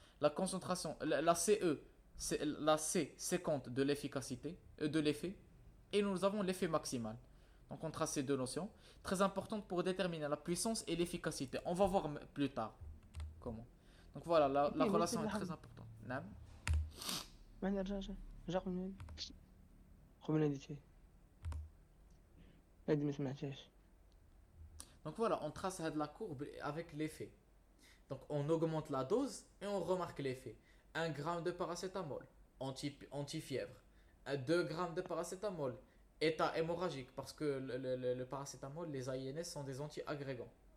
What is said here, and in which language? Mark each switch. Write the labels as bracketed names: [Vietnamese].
[French] La concentration, la CE, c'est la C, c'est compte de l'efficacité, de l'effet. Et nous avons l'effet maximal. Donc on trace ces deux notions. Très importantes pour déterminer la puissance et l'efficacité. On va voir plus tard comment. Donc voilà, la relation est très importante. [Arabic] نعم. ما نرجع قبل ناديتي هادي ما سمعتهاش. [French] Donc voilà, on trace la courbe avec l'effet. Donc on augmente la dose et on remarque l'effet. 1 gramme de paracétamol, anti-fièvre. 2 grammes de paracétamol, état hémorragique, parce que le paracétamol, les AINS sont des anti-agrégants.